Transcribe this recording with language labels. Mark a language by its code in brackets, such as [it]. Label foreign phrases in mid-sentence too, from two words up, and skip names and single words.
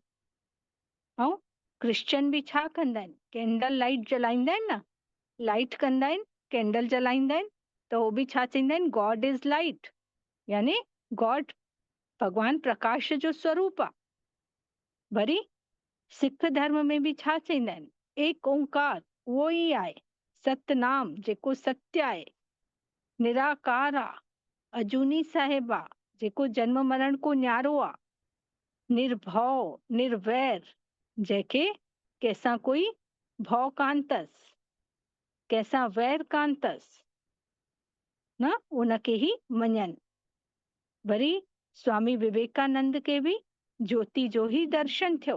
[sd] ऐं क्रिश्चियन बि छा कंदा आहिनि, [en] candle light [sd] जलाईंदा आहिनि न, लाइट कंदा आहिनि, कैंडल जलाईंदा आहिनि, त उहो बि छा चईंदा आहिनि, [en] God is light, [sd] यानी गॉड भगवान प्रकाश जो स्वरूप आहे। वरी सिख धर्म में बि छा चईंदा आहिनि, एक ओंकार उहो ई आहे, सतनाम जेको सत्य आहे, निराकार आहे, अजूनी साहिब आहे जेको जन्म मरण को न्यारो आहे, निर्भव निर्वैर जंहिंखे कंहिंसां कोई भव कान अथसि, कंहिंसां वैर कान अथसि न, उनखे ई मञनि। वरी स्वामी विवेकानंद खे बि ज्योति जो ई दर्शन थियो।